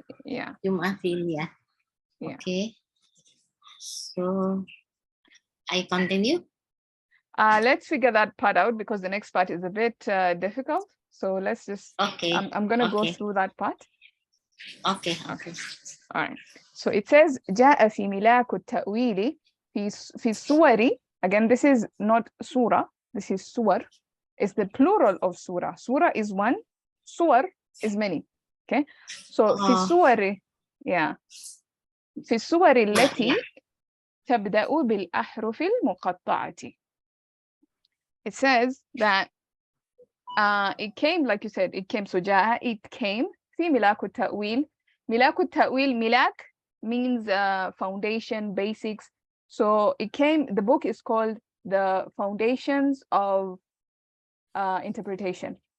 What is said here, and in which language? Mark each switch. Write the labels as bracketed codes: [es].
[en] Yeah. [ar] Jumlah fi'liyah. [en] Yeah. Okay. So I continue. Let's figure that part out because the next part is a bit difficult. So let's just. Okay. I'm gonna go through that part. Okay. Okay. All right. So it says [ar] جاء في ملاك التأويل في السور. [en] Again, this is not surah. This is suwar. It's the plural of surah. Surah is one. Suwar is many. Okay. So [ar] في السور, [en] yeah. [ar] في السور التي تبدأ بالأحرف المقطعة. [en] It says that it came, like you said, it came. So جاء, it came. [ar] في ملاك التأويل. ملاك التأويل, [en] milak means foundation, basics. So it came, the book is called The Foundations of interpretation.